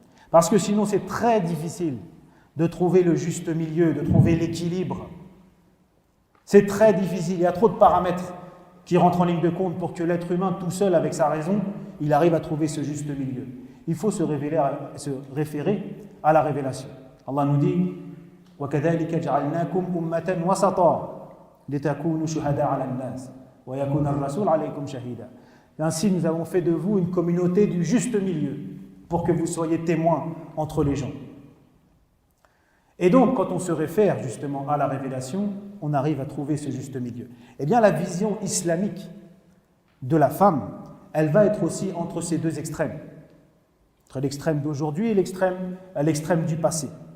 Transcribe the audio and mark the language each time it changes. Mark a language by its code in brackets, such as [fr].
[fr] Parce que sinon, c'est très difficile de trouver le juste milieu, de trouver l'équilibre. C'est très difficile, il y a trop de paramètres qui rentrent en ligne de compte pour que l'être humain, tout seul avec sa raison, il arrive à trouver ce juste milieu. Il faut se référer à la révélation. Allah nous dit [ar] وَكَذَلِكَ جَعَلْنَاكُمْ أُمَّةً وَسَطًا لِتَكُونُوا شُهَدَاءَ عَلَى النَّاسِ وَيَكُونَ الرَّسُولُ عَلَيْكُمْ شَهِيدًا. [fr] Ainsi, nous avons fait de vous une communauté du juste milieu pour que vous soyez témoins entre les gens. Et donc, quand on se réfère justement à la révélation, on arrive à trouver ce juste milieu. Eh bien, la vision islamique de la femme, elle va être aussi entre ces deux extrêmes, entre l'extrême d'aujourd'hui et l'extrême du passé.